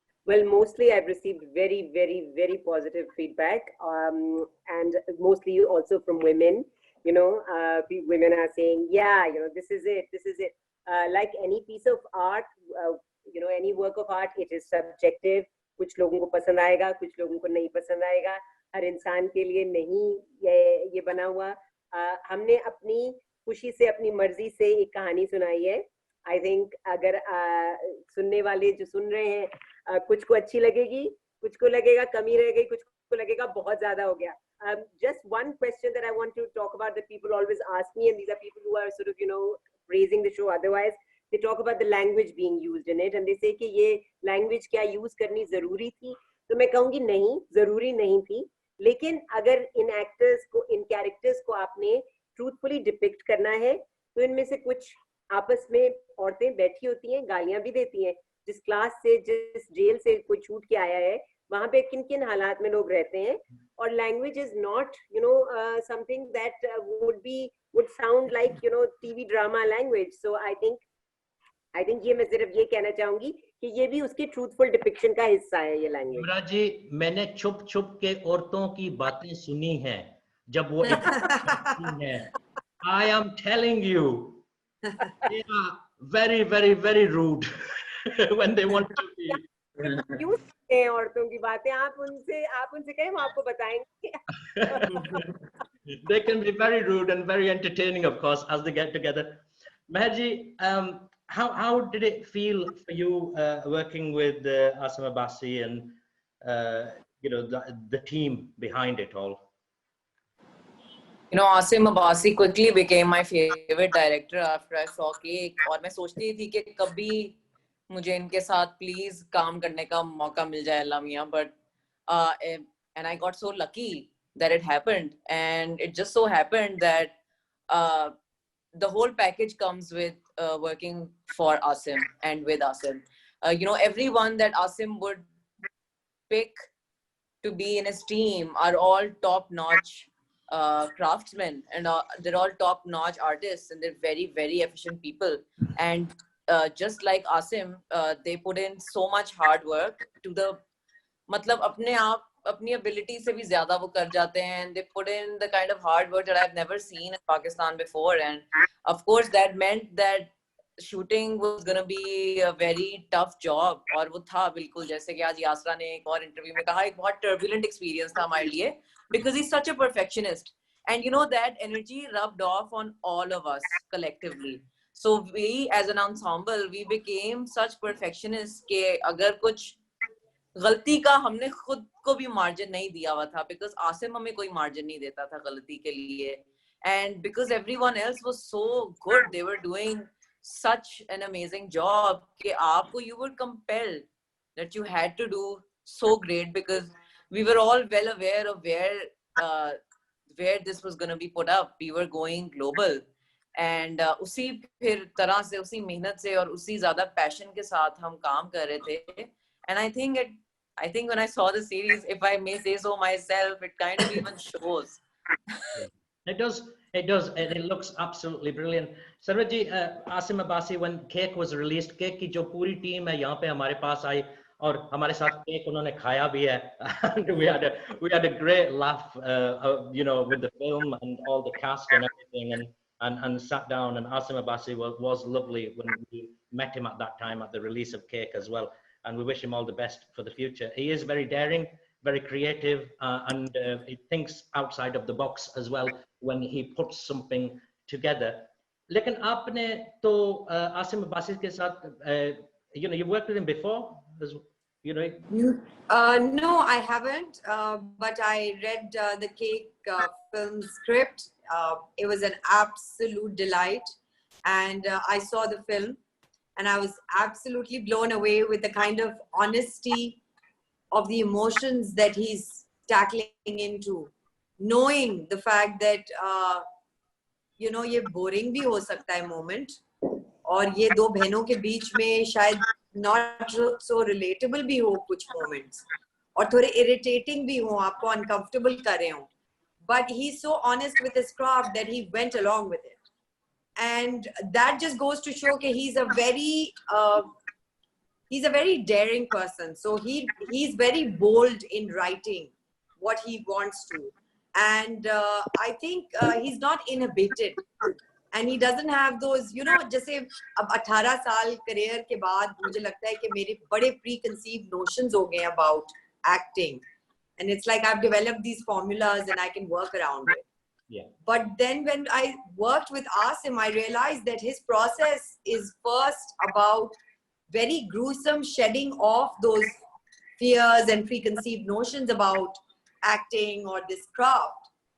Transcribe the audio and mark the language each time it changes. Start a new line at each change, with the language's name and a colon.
English: Well, mostly I've received very, very, very positive feedback, and mostly also from women. Women are saying, yeah, this is it, this is it. Like any piece of art, any work of art, it is subjective.
Hindi: कुछ लोगों को पसंद आएगा, कुछ लोगों को नहीं पसंद आएगा. हर इंसान के लिए नहीं ये बना हुआ. हमने अपनी खुशी से, अपनी मर्जी से एक कहानी सुनाई है.
English: I think
Hindi: अगर सुनने वाले जो सुन रहे हैं, कुछ को अच्छी लगेगी, कुछ को लगेगा कमी रह गई, कुछ को लगेगा बहुत ज्यादा हो गया.
English: Just one question that I want to talk about that people always ask me, and these are people who are sort of praising the show. Otherwise, they talk about the language being used in it, and they say
Hindi: कि ये language क्या use करनी जरूरी थी. तो मैं कहूँगी नहीं, जरूरी नहीं थी. लेकिन अगर इन actors को, इन characters को आपने truthfully depict करना है, तो इनमें से कुछ आपस में औरतें बैठी होती हैं, गालियां भी देती हैं. जिस क्लास से, जिस जेल से कोई छूट के आया है, वहां पे किन किन हालात में लोग रहते हैं.
English: और language is not something that would sound like TV drama language. So I think
Hindi: ये मैं सिर्फ ये कहना चाहूंगी कि ये भी उसकी ट्रूथफुल डिपिक्शन का हिस्सा है, ये लैंग्वेज. युवराज जी, मैंने छुप छुप के औरतों की बातें सुनी हैं जब वो हैं.
English: I am telling you, they are very, very, very rude when they want to be.
Hindi: क्यों सुनते हैं औरतों की बातें? आप उनसे कहें, वो आपको बताएंगे.
English: They can be very rude and very entertaining, of course, as they get together. Meher ji, how did it feel for you working with Asim Abbasi and the team behind it all? Asim Abbasi quickly became my favorite director after I saw Cake.
Hindi: और मैं सोचती थी कि कभी मुझे इनके साथ please काम करने का मौका मिल जाए अल्लाह मियां.
English: But and I got so lucky that it happened, and it just so happened that the whole package comes with working for Asim and with Asim. Everyone that Asim would pick to be in his team are all top-notch craftsmen, and they're all top-notch artists, and they're very, very efficient people. And just like Asim, they put in so much hard work to the
Hindi: मतलब अपने आप अपनी ability से भी ज़्यादा वो कर जाते हैं.
English: And they put in the kind of hard work that I've never seen in Pakistan before. And of course that meant that shooting was gonna be a very tough job.
Hindi: और वो था बिल्कुल, जैसे कि आज यासरा ने एक और इंटरव्यू में कहा, एक बहुत turbulent experience था हमारे लिए,
English: because he's such a perfectionist. And that energy rubbed off on all of us collectively. So we as an ensemble, we became such perfectionists
Hindi: कि अगर कुछ गलती का हमने खुद को भी मार्जिन नहीं दिया हुआ था,
English: because
Hindi: आसिम हमें कोई मार्जिन नहीं देता था गलती के लिए.
English: And because everyone else was so good, they were doing such an amazing job
Hindi: कि आपको,
English: you were compelled that you had to do so great, because we were all well aware of where this was going to be put up. We were going global.
Hindi: And उसी फिर तरह से, उसी मेहनत से और उसी ज़्यादा पैशन के साथ हम काम कर रहे थे.
English: And I think when I saw the series, if I may say so myself, it kind of even shows. It does, and it looks absolutely brilliant.
Hindi: Sarvaji, Asim Abbasi,
English: when Cake was released,
Hindi: Cake की जो पूरी team है यहाँ पे हमारे पास आई और हमारे साथ केक उन्होंने खाया भी है.
English: And we had a great laugh, with the film and all the cast and everything, and sat down. And Asim Abbasi was lovely when we met him at that time at the release of Cake as well. And we wish him all the best for the future. He is very daring, very creative, and he thinks outside of the box as well when he puts something together.
Hindi: लेकिन आपने तो आसिम अब्बासी के साथ,
English: you worked with him before, No, I haven't, but I read the Cake film script. It was an absolute delight, and I saw the film, and I was absolutely blown away with the kind of honesty of the emotions that he's tackling into, knowing the fact that
Hindi: ये boring भी हो सकता है moment, और ये दो बहनों के बीच में शायद not so relatable भी हो कुछ moments, और थोड़े irritating भी हो, आपको uncomfortable कर रहे हो.
English: But he's so honest with his craft that he went along with it. And that just goes to show that he's a very he's a very daring person. So he's very bold in writing what he wants to. And I think he's not inhibited. And he doesn't have those, you know,
Hindi: जैसे अब 18 साल career के बाद मुझे लगता है कि मेरे बड़े preconceived notions हो गए
English: about acting. And it's like I've developed these formulas and I can work around it. Yeah. But then when I worked with Asim, I realized that his process is first about very gruesome shedding off those fears and preconceived notions about acting or this craft.